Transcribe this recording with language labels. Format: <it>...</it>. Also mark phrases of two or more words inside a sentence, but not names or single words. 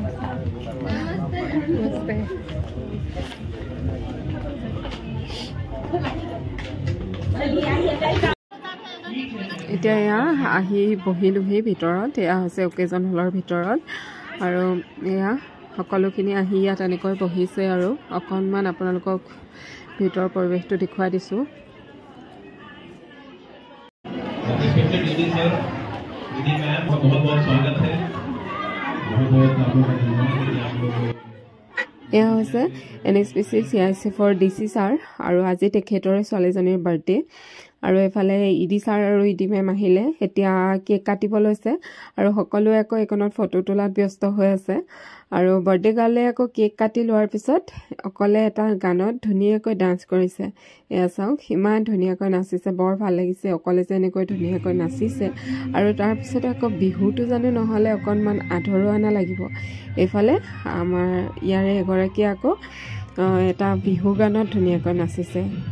<as>নমস্তে এতিয়া ইয়া আহি বহিলোহি ভিতৰত এয়া হৈছে অকেজন হলৰ ভিতৰত আৰু এয়া সকলোখিনি আহি ইয়াত এনেকৈ বহিছে আৰু অকণমান আপোনালোকক ভিতৰৰ পৰিৱেশটো দেখুৱাই দিছো</as> <hi>दीदी मैम का बहुत बहुत स्वागत है बहुत आपका धन्यवाद</hi> <as>এয়া হৈছে NSPC CIC for DC ছাৰ আৰু আজি তেখেতৰে ছোৱালীজনীৰ বাৰ্থডে আৰু এফালে ইডি ছাৰ আৰু ইডি মেম আহিলে এতিয়া কেক কাটিব লৈছে আৰু সকলোৱে আকৌ একনত ফটো তোলাত ব্যস্ত হৈ আছে আৰু বাৰ্থডে গাৰ্লে আকৌ কেক কাটি লোৱাৰ পিছত অকলে এটা গানত ধুনীয়াকৈ ডান্স কৰিছে এয়া চাওক ইমান ধুনীয়াকৈ নাচিছে বৰ ভাল লাগিছে অকলে যে এনেকৈ ধুনীয়াকৈ নাচিছে আৰু তাৰ পিছত আকৌ বিহুটো জানো নহলে অকণমান আধৰুৱা না লাগিব এফালে আমাৰ ইয়াৰে এগৰাকী আকৌ এটা বিহু গানত ধুনীয়াকৈ নাচিছে</as>